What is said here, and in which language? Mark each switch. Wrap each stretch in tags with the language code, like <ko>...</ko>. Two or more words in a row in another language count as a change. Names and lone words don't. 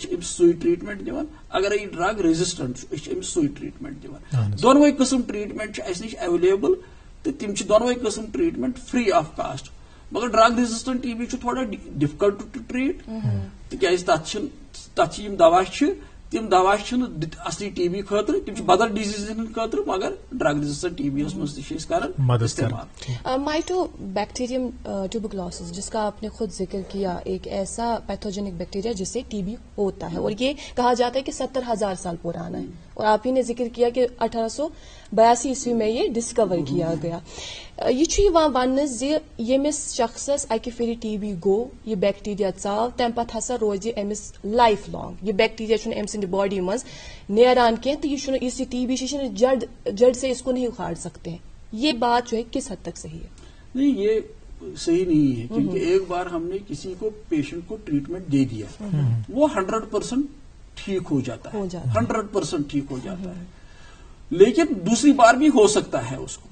<ks>چھِ أمِس سُے ٹریٖٹمنٹ دِوان اگرے یہِ</ks> <en>drug resistant</en> <ks>چھُ أسۍ چھِ أمِس سُے ٹریٖٹمنٹ دِوان دۄنوے قٕسم ٹریٖٹمنٹ چھِ اسہِ نِش ایویلیبل تہٕ تِم چھِ دۄنوے قٕسم</ks> <en>treatment free of cost</en> <ks>مگر</ks> <en>drug resistant TB</en> <ks>چھُ تھوڑا</ks> <en>difficult to treat</en> <ks>تِکیازِ تتھ چھِ یِم دوا چھِ تِم دوا چھِنہٕ اصلی TB خٲطرٕ تِم چھِ بدل ڈِزیٖزن ہٕنٛدۍ خٲطرٕ مگر</ks> <en>drug resistant TB</en> <ks>یس منٛز تہِ چھِ أسۍ کران استعمال</ks> <en>Mycobacterium tuberculosis</en> <ur>جس کا آپ نے خود ذکر کیا ایک ایسا</ur> <en>pathogenic bacteria</en> <ur>جس سے TB ہوتا ہے اور یہ کہا جاتا ہے کہ 70,000 سال پرانا ہے اور آپ ہی نے ذکر کیا کہ 1882 عیسوی میں یہ ڈسکور کیا گیا</ur> <ks>یہ چھُ یِوان وننہٕ زِ ییٚمِس شخصس اکہِ پھِرِ TB گوٚو یہِ بیکٹیریا ژاو تمہِ پتہٕ ہسا روزِ أمِس لایف لانگ یہِ بیکٹیریا چھُنہٕ أمۍ سٕنٛدِ باڈی منٛز نیران کینٛہہ تہٕ یہِ چھُنہٕ یُس یہِ TB چھُ یہِ چھُنہٕ</ks> <ur>جڑ سے اس کو نہیں اکھاڑ سکتے ہیں یہ بات جو ہے کس حد تک صحیح ہے؟ نہیں یہ صحیح نہیں ہے کیونکہ ایک بار ہم نے کسی کو پیشنٹ کو ٹریٹمنٹ دے دیا وہ 100% ٹھیک ہو جاتا ہے 100% ٹھیک ہو جاتا ہے لیکن دوسری بار بھی ہو سکتا ہے اس کو</ur>